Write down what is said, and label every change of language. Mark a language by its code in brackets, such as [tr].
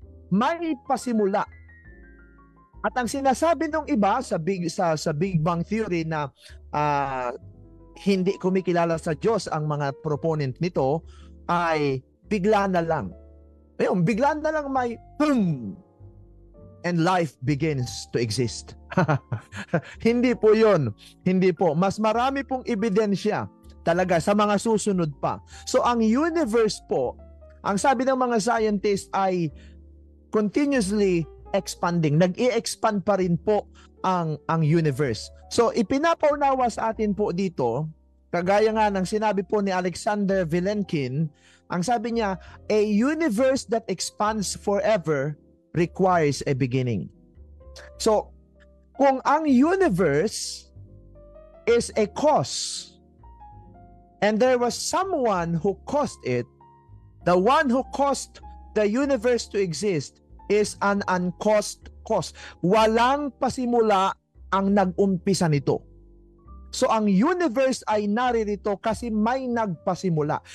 [tl] May pasimula. At ang sinasabi ng iba sa Big Bang Theory na hindi kumikilala sa Diyos ang mga proponent nito ay bigla na lang. Ayun, bigla na lang may boom! [en] And life begins to exist. [tl] Hindi po yun. Hindi po. Mas marami pong ebidensya talaga sa mga susunod pa. So ang universe po, ang sabi ng mga scientists ay [en] continuously expanding. [tl] Nag-i-expand pa rin po ang universe. So ipinapaunawa sa atin po dito, kagaya nga ng sinabi po ni Alexander Vilenkin, ang sabi niya, [en] a universe that expands forever requires a beginning. So, [tl] kung ang [en] universe is a cause, and there was someone who caused it, the one who caused the universe to exist is an uncaused cause. [tl] Walang pasimula ang nag-umpisa nito. So ang universe ay naririto kasi may nagpasimula.